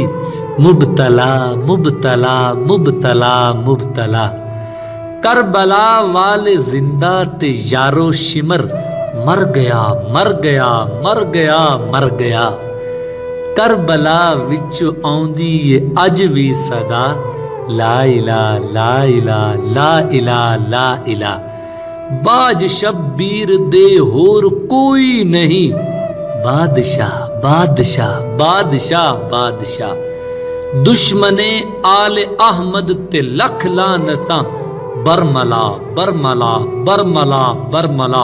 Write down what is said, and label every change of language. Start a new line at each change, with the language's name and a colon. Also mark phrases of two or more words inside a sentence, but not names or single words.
Punjabi: مبتلا مبتلا مبتلا مبتلا. کربلا والے زندہ تے یارو شمر. مر گیا مر گیا مر گیا مر گیا. کربلا وچ آؤندی اے اج بھی صدا.
Arabic: لا إله لا إله لا إله لا إله.
Punjabi: باجھ شبیر دے ہور کوئی نہیں. بادشاہ بادشاہ بادشاہ بادشاہ. دشمنِ آلِ احمد تے لکھ لعنتاں. برملا برملا برملا برملا.